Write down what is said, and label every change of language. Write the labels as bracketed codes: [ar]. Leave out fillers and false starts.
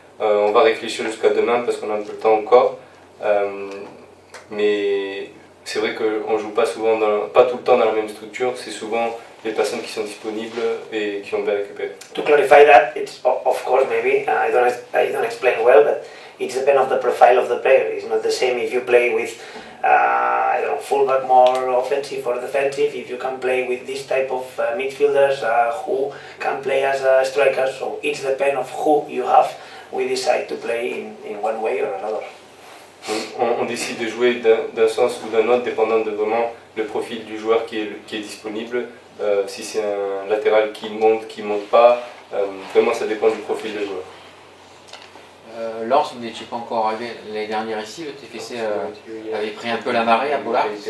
[fr] On va réfléchir jusqu'à demain parce qu'on a un peu le temps encore, mais c'est vrai qu'on ne joue pas tout le temps dans la même structure, c'est souvent les personnes qui sont disponibles et qui ont bien récupéré. [en] To clarify that, it's of course maybe I don't explain well, but it's depend of the profile of the player. It's not the same if you play with I don't know, fullback more offensive or defensive. If you can play with this type of midfielders who can play as a striker, so it's depend of who you have. We decide to play in one way or another. [fr] On décide de jouer d'un sens ou d'un autre dépendant de vraiment le profil du joueur qui est disponible. Si c'est un latéral qui monte pas, vraiment ça dépend du profil du joueur. Lors, vous n'étiez pas encore arrivé l'année dernière ici, le TFC avait pris un peu la marée à Bollard.